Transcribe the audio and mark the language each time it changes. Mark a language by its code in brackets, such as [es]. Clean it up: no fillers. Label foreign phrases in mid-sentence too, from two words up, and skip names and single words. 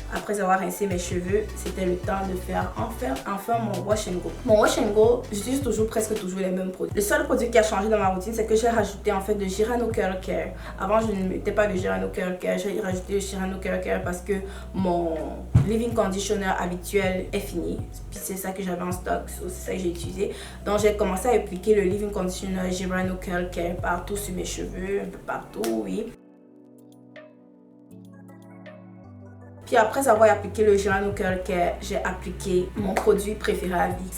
[fr] après avoir rincé mes cheveux, c'était le temps de faire enfin mon [en] wash and go. [fr] Mon [en] wash and go, [fr] j'utilise presque toujours les mêmes produits. Le seul produit qui a changé dans ma routine, c'est que j'ai rajouté en fait de Girano Curl Care. Avant, je ne mettais pas de Girano Curl Care. J'ai rajouté le Girano Curl Care parce que mon [en] leave-in conditioner [fr] habituel est fini. Puis c'est ça que j'avais en stock, c'est ça que j'ai utilisé. Donc j'ai commencé à appliquer le [en] leave-in conditioner [fr] Girano Curl Care partout sur mes cheveux, un peu partout, oui. Puis après avoir appliqué le Girano Curl Care, j'ai appliqué mon produit préféré à vie.